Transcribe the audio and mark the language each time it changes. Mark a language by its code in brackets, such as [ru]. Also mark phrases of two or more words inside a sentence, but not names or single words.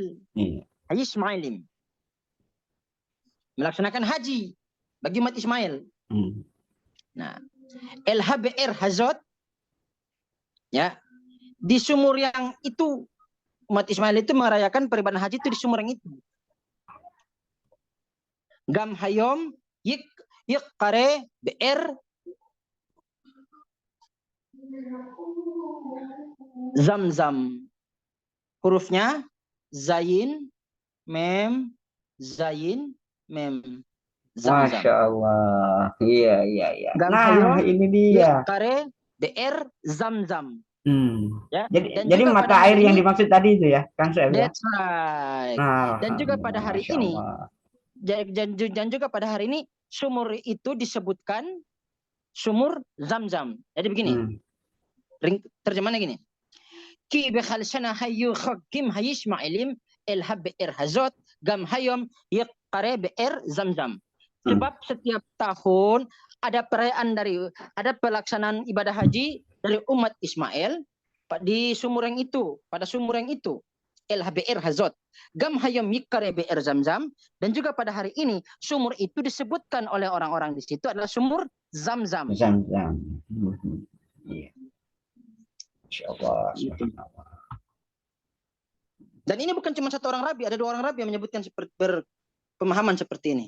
[id] Hayismailim. Melaksanakan haji bagi umat Ismail. Nah, [he] אל הבאר הזאת, [id] ya, di sumur yang itu umat Ismail itu merayakan peribadahan haji itu di sumur yang itu. [he] גם היום יק קרא באר זמזם. [id] Hurufnya zayin, mem, zayin, mem. Zam-Zam. Masya Allah. Iya. Gam Nah, hayom ini dia. [he] קרא באר זמזם. Ya. [id] Jadi mata air yang dimaksud tadi itu ya, kan saya? [en] That's right. [id] Dan juga pada hari ini, sumur itu disebutkan sumur Zam-Zam. Jadi begini, terjemahannya gini. [he] כי בכל שנה היו חוגגים הישמעאלים אל הבאר הזאת גם היום יקרא באר זמזם. [id] Sebab setiap tahun ada perayaan ada pelaksanaan ibadah haji dari umat Ismail di sumur yang itu, pada sumur yang itu. [he] אל הבאר הזאת גם היום יקרא באר זמזם, [id] dan juga pada hari ini sumur itu disebutkan oleh orang-orang di situ adalah sumur Zam-Zam. Iya. Insyaallah. Dan ini bukan cuma satu orang rabi, ada dua orang rabi yang menyebutkan berpemahaman seperti ini.